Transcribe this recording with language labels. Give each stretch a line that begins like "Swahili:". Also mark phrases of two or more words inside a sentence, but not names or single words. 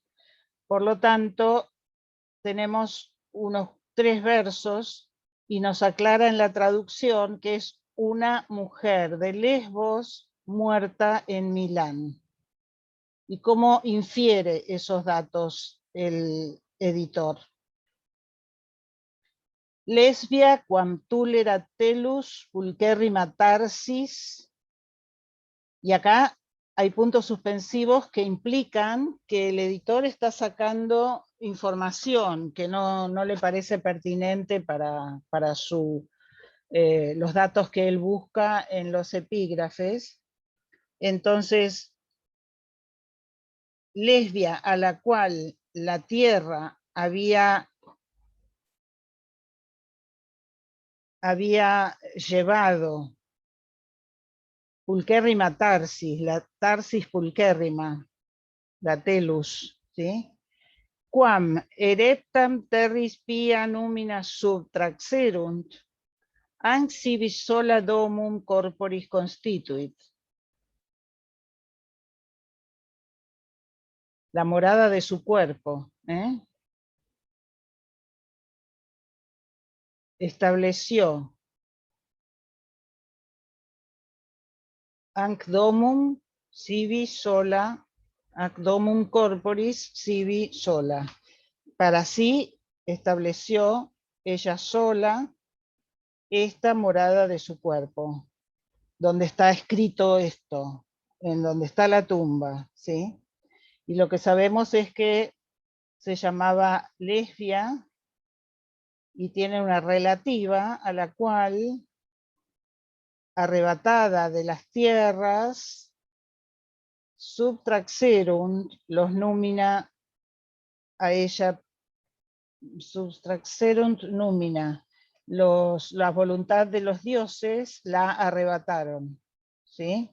Spanish: Por lo tanto, tenemos unos 3 versos y nos aclara en la traducción que es una mujer de Lesbos muerta en Milán. ¿Y cómo infiere esos datos el editor?
Latin: Lesbia quam tulera telus pulcherrima tarsis,
Spanish: y acá hay puntos suspensivos que implican que el editor está sacando información que no le parece pertinente para los datos que él busca en los epígrafes. Entonces, Lesbia, a la cual la tierra había llevado
Latin: pulcherrima tarsis,
Spanish: la
Latin: tarsis pulcherrima,
Spanish: la telus, ¿sí?
Latin: Quam ereptam terris pia numina subtraxerunt, anc sibi sola domum corporis constituit.
Spanish: La morada de su cuerpo, estableció
Latin: anc domum sibi sola, anc domum corporis sibi sola.
Spanish: Para sí estableció ella sola esta morada de su cuerpo, donde está escrito esto, en donde está la tumba, ¿sí? Y lo que sabemos es que se llamaba Lesbia y tiene una relativa a la cual, arrebatada de las tierras, subtraxerunt, los numina a ella,
Latin: subtraxerunt numina,
Spanish: la voluntad de los dioses la arrebataron, ¿sí?